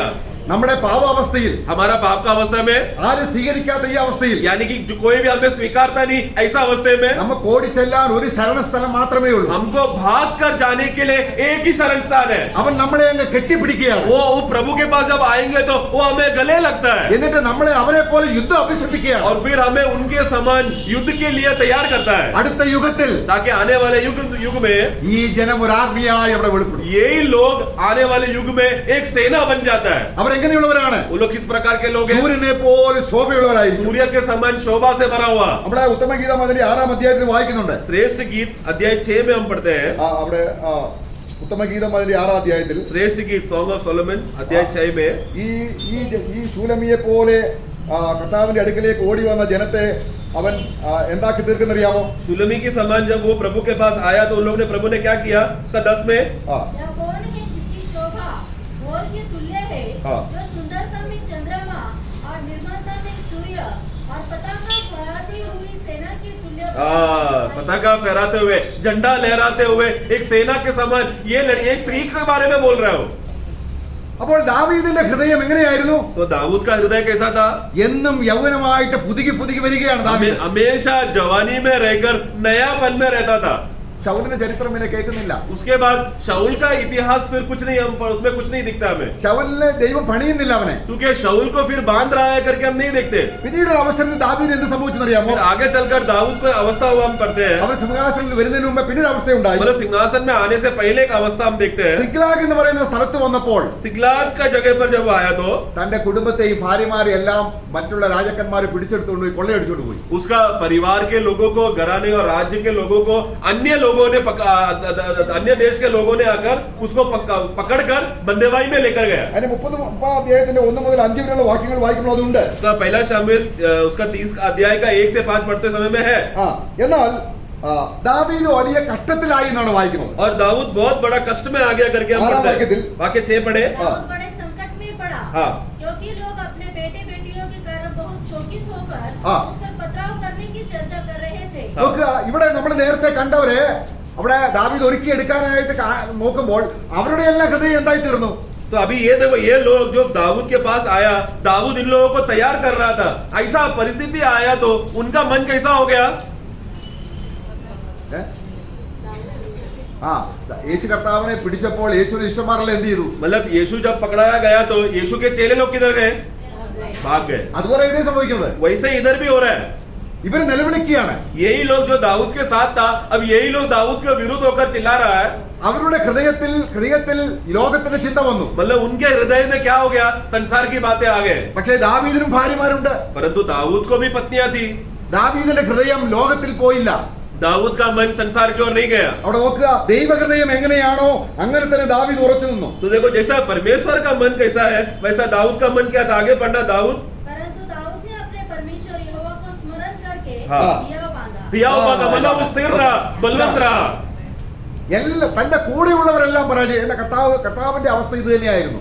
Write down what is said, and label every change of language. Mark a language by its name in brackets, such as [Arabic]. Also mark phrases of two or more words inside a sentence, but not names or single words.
[Malayalam] നമ്മുടെ പാപാവസ്ഥയിൽ, [Hindi] हमारा पाप का अवस्था में, [Malayalam] ആരും സ്വീകരിക്കാത്ത ഈ അവസ്ഥയിൽ, [Hindi] यानी कि जो कोई भी हमें स्वीकारता नहीं, ऐसा अवस्थे में [Malayalam] നമുക്ക് ഓടിച്ചെല്ലാൻ ഒരു ശരണസ്ഥലം മാത്രമേ ഉള്ളൂ. [Hindi] हमको भाग कर जाने के लिए एक ही शरण स्थान है. [Malayalam] അവൻ നമ്മളെ അങ്ങ് കെട്ടിപ്പിടിക്കുകയാണ്. [Hindi] वो प्रभु के पास जब आएंगे तो वो हमें गले लगता है [Malayalam] എന്നിട്ട് നമ്മളെ അവരെ പോലെ യുദ്ധം അഭ്യസിപ്പിക്കുകയാണ്. [Hindi] और फिर हमें उनके समान युद्ध के लिए तैयार करता है, [Malayalam] അടുത്ത യുഗത്തിൽ [Hindi] ताकि आने वाले युग में [Malayalam] ഈ ജനം ഒരു ആർമിയായി അവിടെ വെളിപ്പെടും. [Hindi] यही लोग आने वाले युग में एक सेना बन जाता है. [Malayalam] അവരെങ്ങനെയുള്ളവരാണ്? [Hindi] वो लोग किस प्रकार के लोग हैं? [Malayalam] സൂര്യനെ പോലെ ശോഭയുള്ളവരായിരിക്കും. [Hindi] सूर्य के समान शोभा से भरा हुआ. [Malayalam] നമ്മുടെ ഉത്തമഗീതം അതിന്റെ 6-ാം അധ്യായത്തിൽ വായിക്കുന്നുണ്ട്. [Hindi] श्रेष्ठ गीत अध्याय 6 में हम पढ़ते हैं. [Malayalam] അവിടെ ഉത്തമഗീതം അതിന്റെ 6-ാം അധ്യായത്തിൽ [Hindi] श्रेष्ठ गीत सॉन्ग ऑफ सोलोमन अध्याय 6 में [Malayalam] ഈ ശൂലമിയെ പോലെ കർത്താവിന്റെ അടുക്കലേക്ക് ഓടി വന്ന ജനത്തെ അവൻ എന്താക്കി തീർക്കുന്നറിയാമോ? [Hindi] सुलमी के समान जब वो प्रभु के पास आया तो उन लोगों ने प्रभु ने क्या किया? उसका 10 में यह कौन है जिसकी शोभा भोर के तुल्य है, हाँ। जो सुंदरता में चंद्रमा और निर्मलता में सूर्य और पताका फहराती हुई सेना के तुल्य पताका फहराते हुए, झंडा लहराते हुए एक सेना के समान ये एक स्त्री के बारे में बोल रहा हूँ. [Malayalam] അപ്പോൾ ദാവീദിന്റെ ഹൃദയം എങ്ങനെയായിരുന്നു? [Hindi] तो दाऊद का हृदय कैसा था? [Malayalam] എന്നും യൗവനമായിട്ട് പുതുക്കി വരികയാണ് ദാവീദ്. [Hindi] हमेशा जवानी में रहकर नयापन में रहता था. [Malayalam] ശൗലിന്റെ ചരിത്രം ഇങ്ങനെ കേൾക്കുന്നില്ല. [Hindi] उसके बाद शाऊल का इतिहास फिर कुछ नहीं, हम उसमें कुछ नहीं दिखता हमें, [Malayalam] ശൗലിനെ ദൈവം പണിയുന്നില്ല അവനെ. [Hindi] क्योंकि शाऊल को फिर बांध रहा है करके हम नहीं देखते. [Malayalam] പിന്നീട് ഒരു അവസരത്തിൽ ദാവീദിന് എന്ത് സംഭവിച്ചെന്നറിയാമോ? [Hindi] फिर आगे चलकर दाऊद को अवस्था हुआ हम पढ़ते हैं. [Malayalam] അവൻ സിംഹാസനത്തിൽ വരുന്നതിന് മുമ്പ് പിന്നീട് അവസ്ഥയുണ്ടായി. [Hindi] मतलब सिंहासन में आने से पहले एक अवस्था हम देखते हैं. [Malayalam] സിഗ്ലാഗ് എന്ന് പറയുന്ന സ്ഥലത്ത് വന്നപ്പോൾ [Hindi] सिगलाग का जगह पर जब आया तो [Malayalam] തന്റെ കുടുംബത്തെയും ഭാര്യമാരെ എല്ലാം മറ്റുള്ള രാജാക്കന്മാരെ പിടിച്ചെടുത്തുകൊണ്ട് പോയി കൊള്ളയടിച്ചുകൊണ്ട് പോയി. [Hindi] उसका परिवार के लोगों को, घराने और राज्य के लोगों को अन्य लोगों ने अन्य देश के लोगों ने आकर उसको पकड़कर बंदेवाई में लेकर गया. [Malayalam] അതിന് 30 അധ്യായത്തിന്റെ 1 മുതൽ 5 വരെയുള്ള വാക്യങ്ങൾ വായിക്കുമ്പോൾ അതുണ്ട്. [Hindi] उसका पहला शामिल उसका 30 अध्याय का 1 से 5 पढ़ते समय में है. [Malayalam] എന്നാൽ ദാവീദ് വലിയ കഷ്ടത്തിലായി എന്നാണ് വായിക്കുന്നത്. [Hindi] और दाऊद बहुत बड़ा कष्ट में आ गया करके हम पढ़ते हैं. वाक्य 6 पढ़े. दाऊद बड़े संकट में पड़ा, हाँ। क्योंकि लोग अपने बेटे बेटियों के कारण बहुत शोकित होकर हाँ। उस पर पथराव करने की चर्चा कर रहे थे. [Malayalam] നോക്കുക, ഇവിടെ നമ്മൾ നേരത്തെ കണ്ടവരെ അവിടെ ദാവീദ് ഒരുക്കിയെടുക്കാനായിട്ട് നോക്കുമ്പോൾ അവരുടെ എല്ലാ ഹൃദയം എന്തായി തീർന്നു? [Hindi] तो अभी ये देखो, ये लोग जो दाऊद के पास आया, दाऊद इन लोगों को तैयार कर रहा था. ऐसा परिस्थिति आया तो उनका मन कैसा हो गया? [Malayalam] യേശു കർത്താവിനെ പിടിച്ചപ്പോൾ യേശുവിന് ഇഷ്ടമാരല്ല എന്ത് ചെയ്തു? [Hindi] मतलब यीशु जब पकड़ाया गया तो यीशु के चेले लोग किधर गए? भाग गए. [Malayalam] അതുപോലെ ഇവിടെ സംഭവിക്കുന്നത്. [Hindi] वैसे इधर भी हो रहा है. [Malayalam] ഇവര് നിലവിളിക്കുകയാണ്. [Hindi] यही लोग जो दाऊद के साथ था, अब यही लोग दाऊद के विरुद्ध होकर चिल्ला रहा है. [Malayalam] അവരുടെ ഹൃദയത്തിൽ ലോകത്തിന്റെ ചിന്ത വന്നു. [Hindi] मतलब उनके हृदय में क्या हो गया? संसार की बातें आ गए. [Malayalam] പക്ഷേ ദാവീദിനും ഭാര്യമാരുണ്ട്. [Hindi] परंतु दाऊद को भी पत्नियां थी. [Malayalam] ദാവീദിന്റെ ഹൃദയം ലോകത്തിൽ പോയില്ല. [Hindi] दाऊद का मन संसार की ओर नहीं गया. [Malayalam] അവിടെ നോക്കുക, ദൈവഹൃദയം എങ്ങനെയാണോ അങ്ങനെ തന്നെ ദാവീദ് ഉറച്ചു നിന്നു. [Hindi] तो देखो, जैसा परमेश्वर का मन कैसा है वैसा दाऊद का मन क्या था? आगे पढ़ना. दाऊद परंतु दाऊद ने अपने परमेश्वर यहोवा को स्मरण करके हाँ। हियाव बांधा. मतलब वो स्थिर रहा, बलवंत रहा. [Malayalam] തന്റെ കൂടെയുള്ളവരെല്ലാം പരാജയം. എന്റെ കർത്താവിന്റെ അവസ്ഥ ഇത് തന്നെയായിരുന്നു.